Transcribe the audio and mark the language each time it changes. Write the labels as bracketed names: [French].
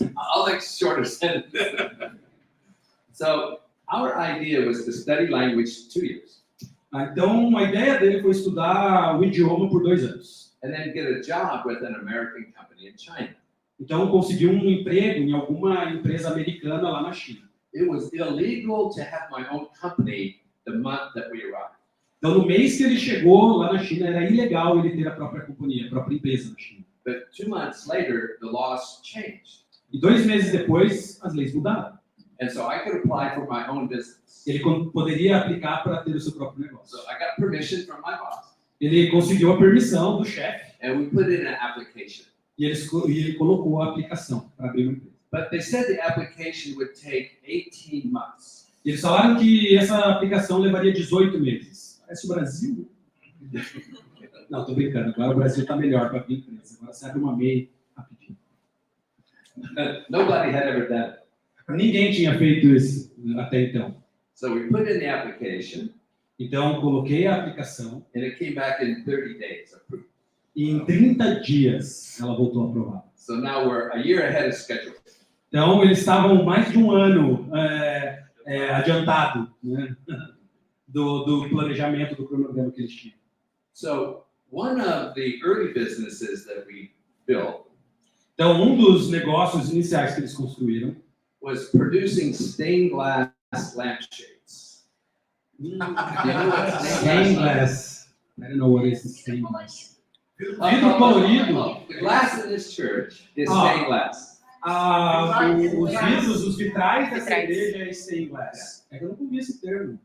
[English] I'll like shorter sentence. So our idea was to study language 2 years. [Portuguese] Então, a ideia dele foi estudar o idioma por 2 anos. [English] And then get a job with an American company in China. [Portuguese] Então, conseguiu um emprego em alguma empresa americana lá na China. [English] It was illegal to have my own company the month that we arrived. [Portuguese] Então, no mês que ele chegou lá na China, era ilegal ele ter a própria companhia, a própria empresa na China. [English] But 2 months later, the laws changed. [Portuguese] E 2 meses depois, as leis mudaram. [English] And so I could apply for my own business. [Portuguese] Ele poderia aplicar para ter o seu próprio negócio. [English] So I got permission from my boss. [Portuguese] Ele conseguiu a permissão do chefe [English] And we put in an application. [Portuguese] e ele colocou a aplicação para abrir uma empresa. [English] But they said the application would take 18 months. [Portuguese] E eles falaram que essa aplicação levaria 18 meses. Parece o Brasil. Não, tô brincando. Agora o Brasil está melhor para abrir empresa. Agora você abre uma MEI rapidinho. [English] Nobody had ever done it. [Portuguese] Ninguém tinha feito isso até então. [English] So we put in the application, [Portuguese] Então, coloquei a aplicação [English] and it came back in 30 days approved. [Portuguese] e em 30 dias ela voltou aprovada. [English] So now we're a year ahead of schedule. [Portuguese] Então, eles estavam mais de um ano adiantado, né, do planejamento, do cronograma que eles tinham. [English] So one of the early businesses that we built [Portuguese] Então, um dos negócios iniciais que eles construíram [English] was producing stained glass lampshades. You know what stained glass. I don't know what is stained glass. [Portuguese] Vidro colorido. [English] The glass in this church is Oh. stained glass. [Portuguese] Os vidros, os vitrais dessa igreja é stained glass. É que eu não ouvi esse termo.